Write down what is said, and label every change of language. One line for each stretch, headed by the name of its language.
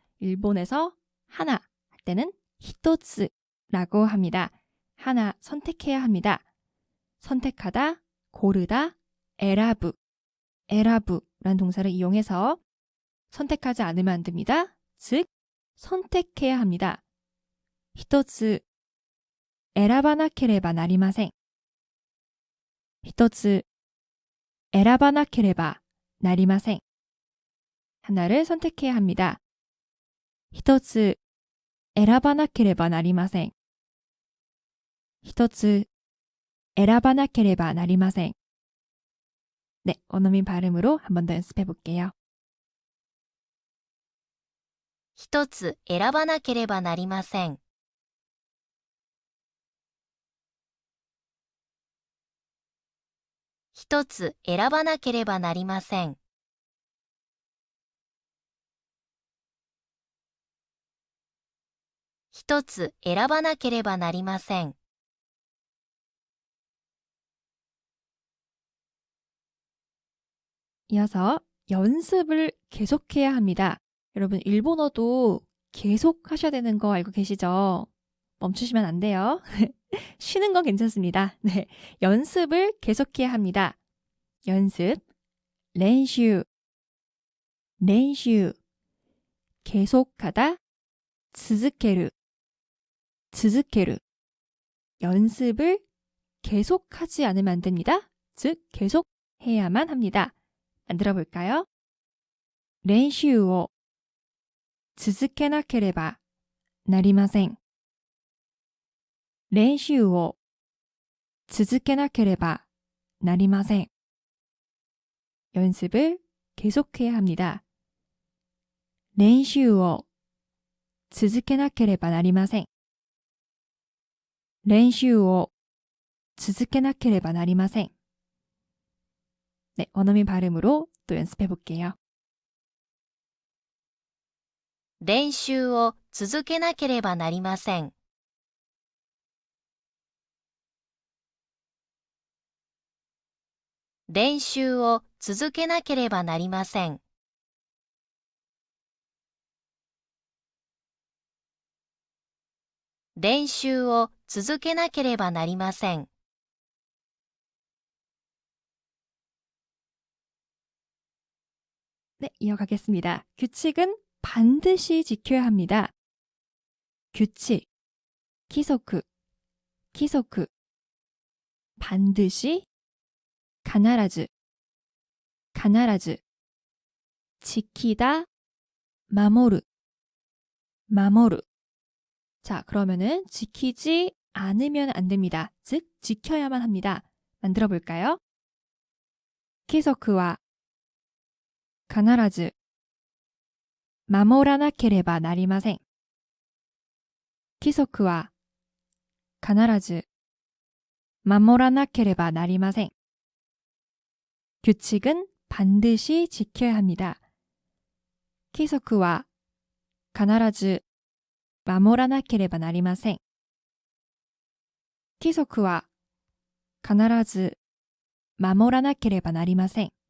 Korean: 일본에서 하나 할 때는 히토츠라고 합니다. 하나 선택해야 합니다. 선택하다, 고르다, 에라부, 에라부라는 동사를 이용해서 선택하지 않으면 안 됩니다. 즉, 선택해야 합니다.
Japanese: 一つ選ばなければなりません。一つ選ばなければなりません。
Korean: 하나를 선택해야 합니다.
Japanese: 一つ選ばなければなりません。一つ選ばなければなりません。
Korean: 네, 원어민 발음으로 한 번 더 연습해 볼게요.
Japanese: 一つ選ばなければなりません。一つ選ばなければなりません。一つ選ばなければなりません。
Korean: 이어서 연습을 계속해야 합니다. 여러분 일본어도 계속 하셔야 되는 거 알고 계시죠? 멈추시면 안 돼요. 쉬는 건 괜찮습니다. 네, 연습을 계속해야 합니다.
Japanese: 연습, 練習, 練習, 계속하다, 続ける, 続ける.
Korean: 연습을 계속하지 않으면 안 됩니다. 즉, 계속 해야만 합니다. 만들어 볼까요?
Japanese: 練習を続けなければなりません。練習を続けなければなりません。
Korean: 연습을 계속해야 합니다.
Japanese: 練習を続けなければなりません。練習を続けなければなりません。
Korean: 네, 원어민 발음으로 또 연습해 볼게요.
Japanese: 練習を続けなければなりません。練習を続けなければなりません。練習を続けなければなりません。
Korean: 네, 이어가겠습니다. 규칙은 반드시 지켜야 합니다.
Japanese: 규칙, 規則, 規則. 반드시, 必ず, 必ず. 지키다, 守る, 守る.
Korean: 자, 그러면은 지키지 않으면 안 됩니다. 즉, 지켜야만 합니다. 만들어 볼까요?
Japanese: 規則は必ず守らなければなりません。規則は必ず守らなければなりません。
Korean: 규칙은 반드시 지켜야 합니다.
Japanese: 規則は必ず守らなければなりません。規則は必ず守らなければなりません。